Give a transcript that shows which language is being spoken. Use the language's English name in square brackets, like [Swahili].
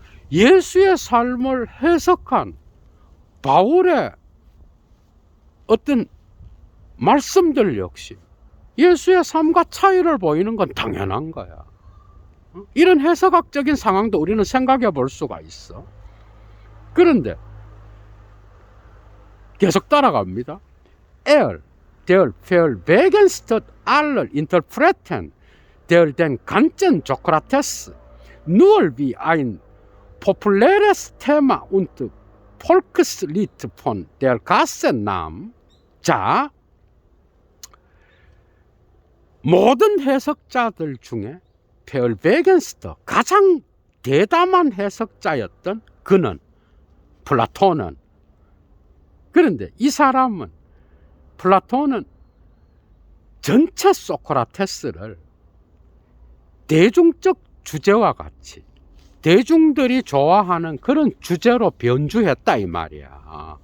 [Korean] 예수의 삶을 해석한 바울의 어떤 말씀들 역시 예수의 삶과 차이를 보이는 건 당연한 거야. 이런 해석학적인 상황도 우리는 생각해 볼 수가 있어. 그런데 계속 따라갑니다. [German] der verwegenste aller Interpreten, der den ganzen Sokrates nur wie ein populäres Thema und Volkslied von der Kasse nahm. [Korean] 자, 모든 해석자들 중에 벨베겐스터, 가장 대담한 해석자였던 그는, 플라톤은. 그런데 이 사람은, 플라톤은 전체 소크라테스를 대중적 주제와 같이 대중들이 좋아하는 그런 주제로 변주했다 이 말이야.